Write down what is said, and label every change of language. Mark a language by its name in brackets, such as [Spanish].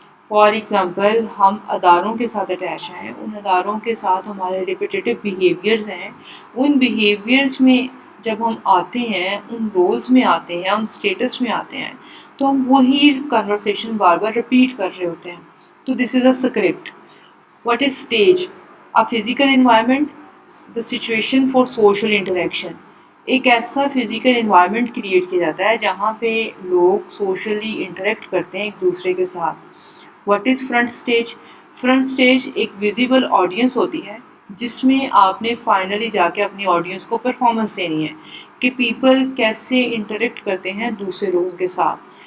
[English] for example [Urdu] ہم اداروں کے ساتھ اٹیچ ہیں، ان اداروں کے ساتھ ہمارے ریپیٹیٹیو بیہیویئرز ہیں. ان بیہیویئرز میں جب ہم آتے ہیں، ان رولز میں آتے ہیں، ان اسٹیٹس میں آتے ہیں، تو ہم وہی کنورسیشن بار بار رپیٹ کر رہے ہوتے ہیں. [English] تو this is a script. What is stage? A physical environment, the situation for social interaction. [Urdu] ایک ایسا فزیکل انوائرمنٹ کریٹ کیا جاتا ہے جہاں پہ لوگ سوشلی انٹریکٹ کرتے ہیں ایک دوسرے کے ساتھ. [English] What is front stage? [Urdu] Front stage ایک ویزیبل آڈینس ہوتی ہے جس میں آپ نے فائنلی جا کے اپنی آڈینس کو پرفارمنس دینی ہے کہ پیپل کیسے انٹریکٹ کرتے ہیں دوسرے لوگوں کے ساتھ.